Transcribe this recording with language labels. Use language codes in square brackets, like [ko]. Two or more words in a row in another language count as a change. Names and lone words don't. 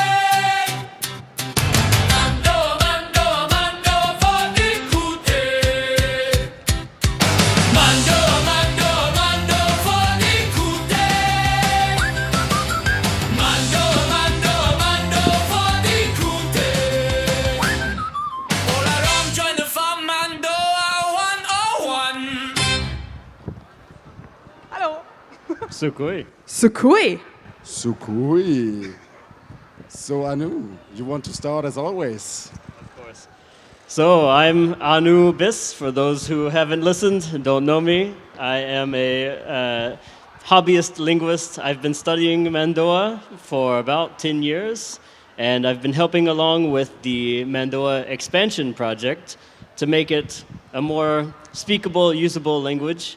[en] Mando'a, Mando'a, Mando'a for the Kute. Mando'a, Mando'a, Mando'a for the Kute. Mando'a, Mando'a, Mando'a for the Kute. All around join the fun, Mando'a 101. Hallo. Sukui. Sukui. Sukui. So Anu, you want to start as always? Of course. So I'm Anu Bis, for those who haven't listened and don't know me. I am a hobbyist linguist. I've been studying Mando'a for about 10 years, and I've been helping along with the Mando'a expansion project to make it a more speakable, usable language.